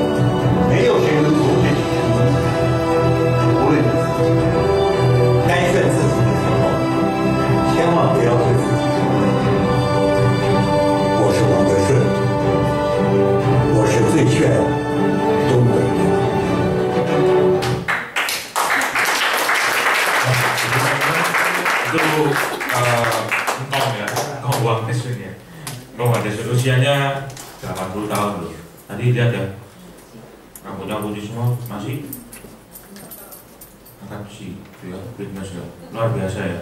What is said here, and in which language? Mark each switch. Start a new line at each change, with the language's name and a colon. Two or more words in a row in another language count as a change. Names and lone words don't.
Chinese: 没有谁能阻止你成功，无论你自己。该炫自己的时候，千万不要对自己说我是王德顺，我是最炫东北人。
Indonesian: Itu engkong ya, engkong Wang Desun ya. Engkong Wang Desun usianya 80 tahun loh. Tadi lihat ya, rambutnya putih semua, masih angkat besi, ya, fitness ya, luar biasa ya.